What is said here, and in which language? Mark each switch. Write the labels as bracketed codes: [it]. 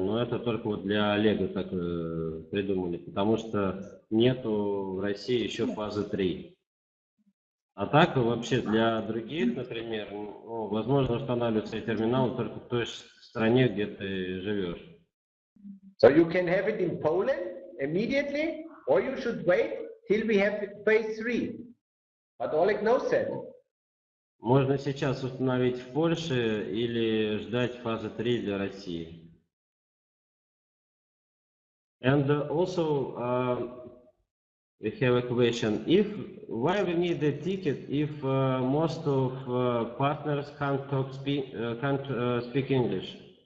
[ru] Но это только вот для Олега так придумали, потому что нету в России еще фазы 3. А так вообще для других, например, возможно устанавливать терминалы только в той стране, где ты живешь. [en] So you can have it in Poland immediately? or you should wait till we have phase 3. But Oleg knows that. [ru] Можно сейчас установить в Польше или ждать фазы 3 для России. [en] And also we have a question. Why we need a ticket if most of partners can't speak English?